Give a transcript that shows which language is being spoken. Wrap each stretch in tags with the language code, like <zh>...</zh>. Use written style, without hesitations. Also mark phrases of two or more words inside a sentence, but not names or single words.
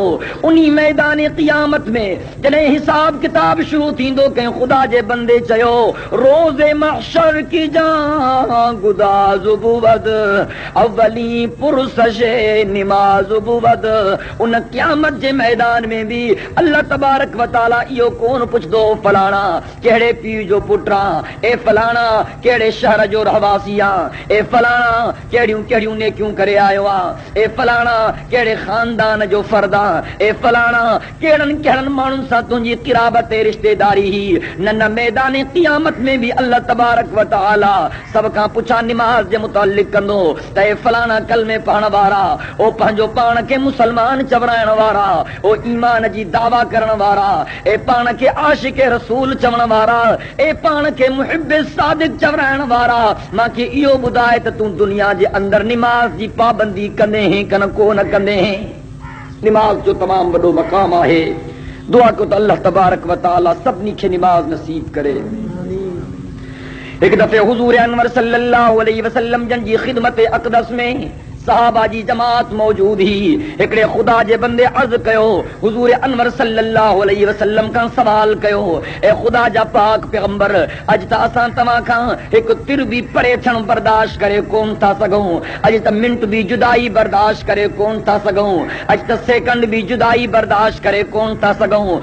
<sd>उन्ही मैदान क़ियामत में जॾहिं हिसाब किताब शुरू थींदो, कंहिं ख़ुदा जे बंदे</sd> <fa>روز محشر که جان گداز بود اولین پرسش نماز بود.</fa> <sd>उन क़यामत जे मैदान में भी अल्लाह</sd> <ar>تبارك وتعالى</ar> <sd>इहो कोन पुछदो, फलाणा कहिड़े पीउ जो पुटु आहे, ए फलाणा कहिड़े शहर जो रहवासी आहे, ए फलाणा कहिड़ियूं कहिड़ियूं नेकियूं करे आयो आहे, ए फलाणा कहिड़े ख़ानदान जो फर्द आहे, ए फलाणा कहिड़नि कहिड़नि माण्हुनि सां तुंहिंजी क़िराबत रिश्तेदारी ही। न मैदान क़ियामत में भी अल्लाह</sd> <ar>تبارك وتعالى</ar> <sd>सब खां पुछा निमाज़ जे मुतालिक कंदो त ए फलाणा कलमे पढ़ण वारा, ओ पंहिंजो पाण खे मुसलमान चवराइण वारा, ओ ईमान जी दावा करण वारा, ए पाण खे आशिक रसूल चवण वारा, ए पाण खे मुहिब सादिक चवराइण वारा, मूंखे इहो ॿुधाए त तूं दुनिया जे अंदर निमाज़ जी पाबंदी कंदे हैं कन कोन कंदे हैं। निमाज़ जो तमाम वॾो मक़ाम आहे। दुआ को तो अल्लाह</sd> <ar>تبارك وتعالى</ar> <sd>सभिनी खे निमाज़ नसीब करे। एक दफ़े हुज़ूर अनवर</sd> <ar>صلى الله عليه وسلم</ar> <sd>जन जी ख़िदमत अक़दस में सहाबा जी जमात मौजूद ही। हिकिड़े ख़ुदा जे बंदे अर्ज़ कयो, हुज़ूर अनवर</sd> <ar>صلى الله عليه وسلم</ar> <sd>खां सवाल कयो, ए ख़ुदा जा पाक पैगंबर, अॼु त असां तव्हां खां हिकु तिर बि परे थियण बर्दाश्त करे कोन था सघूं, अॼु त मिंट बि जुदाई बर्दाश्त करे कोन था सघूं, अॼु त सेकंड बि जुदाई बर्दाश्त करे कोन था सघूं।</sd>